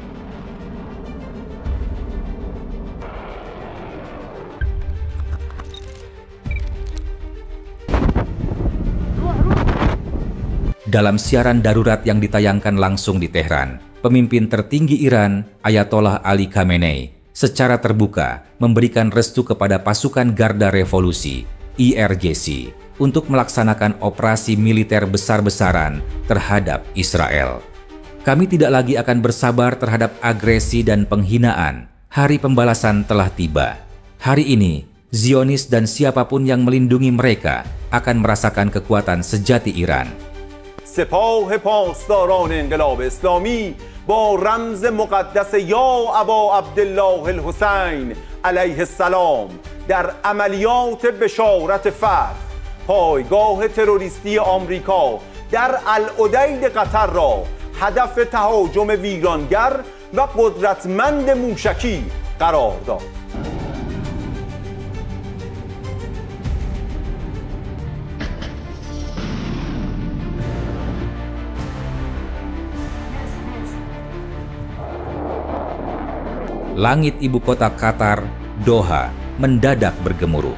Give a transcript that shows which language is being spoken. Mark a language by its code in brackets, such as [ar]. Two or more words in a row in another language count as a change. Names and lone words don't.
[id] Dalam siaran darurat yang ditayangkan langsung di Tehran, pemimpin tertinggi Iran, Ayatollah Ali Khamenei, secara terbuka memberikan restu kepada pasukan Garda Revolusi, IRGC, untuk melaksanakan operasi militer besar-besaran terhadap Israel. Kami tidak lagi akan bersabar terhadap agresi dan penghinaan. Hari pembalasan telah tiba. Hari ini, Zionis dan siapapun yang melindungi mereka akan merasakan kekuatan sejati Iran. [fa] سپاه پاسداران انقلاب اسلامی با رمز مقدس یا ابا عبدالله الحسین علیه السلام در عملیات بشارت فتح پایگاه تروریستی آمریکا در العدید قطر را هدف تهاجم ویرانگر و قدرتمند موشکی قرار داد. [id] Langit ibu kota Qatar, Doha, mendadak bergemuruh.